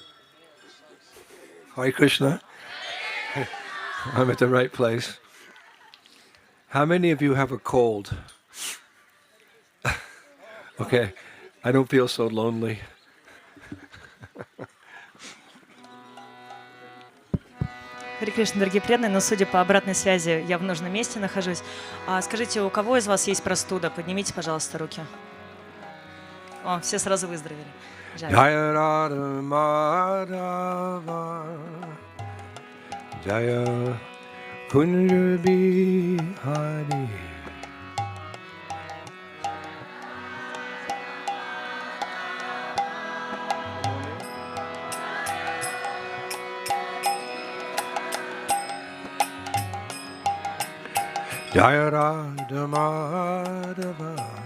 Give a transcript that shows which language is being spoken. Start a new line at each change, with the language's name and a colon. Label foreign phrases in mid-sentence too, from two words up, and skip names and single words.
English: Hare Krishna. I'm at the right place. How many of you have a cold? Okay, I don't feel so lonely.
Russian: Хари Кришна, дорогие преданные, но судя по обратной связи, я в нужном месте нахожусь. Скажите, у кого из вас есть простуда? Поднимите, пожалуйста, руки. О, все сразу выздоровели. Жаль.
Sanskrit: Jaya Radha Madhava Jaya Kunja Bihari Jaya Radha Madhava